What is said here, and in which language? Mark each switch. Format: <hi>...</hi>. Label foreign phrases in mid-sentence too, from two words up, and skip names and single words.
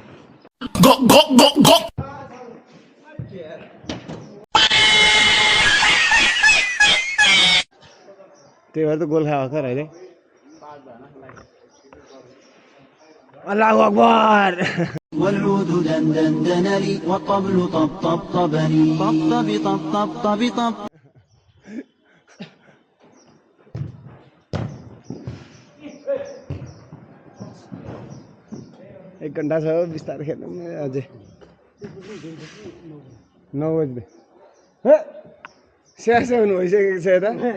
<ne>त्यही भएर त गोल खाएको छ अहिले</ne> <ar>الله أكبر والعود دندن لي والطبل طبطبني طبطب طبطب طب</ar> <ne>1 घण्टा छ बिस्तारै खेल्नु अझै 9 बज्दै स्याहार हुनु भइसकेको छ यता</ne>